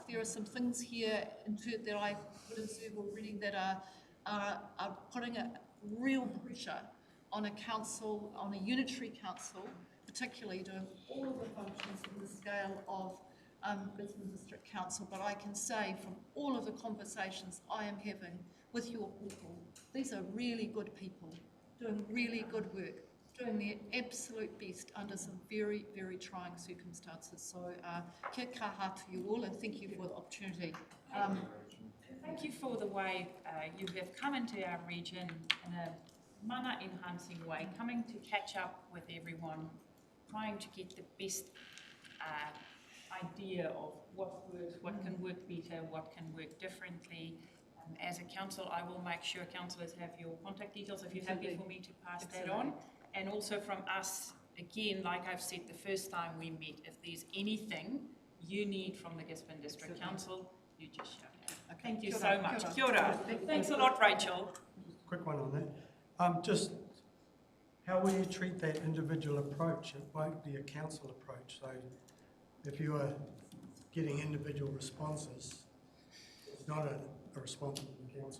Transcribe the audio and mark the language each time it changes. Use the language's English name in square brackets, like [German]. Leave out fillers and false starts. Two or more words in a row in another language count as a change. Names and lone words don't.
[English] There are some things here that I would observe already that are putting a real pressure on a council, on a unitary council, particularly doing all of the functions in the scale of Gisborne District Council. But I can say from all of the conversations I am having with your people, these are really good people, doing really good work, doing their absolute best under some very, very trying circumstances. So [Māori] kia kaha [English] to you all, and thank you for the opportunity. Thank you for the way you have come into our region in a mana enhancing way, coming to catch up with everyone, trying to get the best idea of what works, what can work better, what can work differently. As a council, I will make sure councillors have your contact details if you're happy for me to pass that on. And also from us, again, like I've said the first time we met, if there's anything you need from the Gisborne District Council, you just shout out. Thank you so much. [Māori] Kia ora. [English] Thanks a lot, Rachel. Quick one on that. Just how will you treat that individual approach? It won't be a council approach. So if you are getting individual responses, it's not a response from the council.